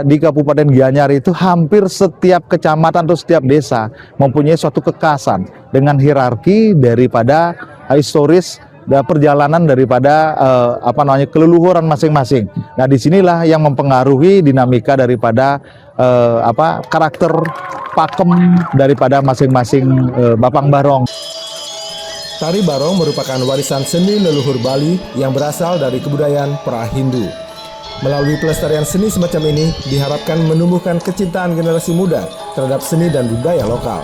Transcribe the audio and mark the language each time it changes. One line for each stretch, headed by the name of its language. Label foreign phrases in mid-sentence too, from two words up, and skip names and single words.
Indonesian: Di Kabupaten Gianyar itu hampir setiap kecamatan atau setiap desa mempunyai suatu kekhasan dengan hierarki daripada historis dan perjalanan daripada keleluhuran masing-masing. Nah, disinilah yang mempengaruhi dinamika daripada karakter pakem daripada masing-masing Bapang Barong. Tari barong merupakan warisan seni leluhur Bali yang berasal dari kebudayaan pra-Hindu. Melalui pelestarian seni semacam ini, diharapkan menumbuhkan kecintaan generasi muda terhadap seni dan budaya lokal.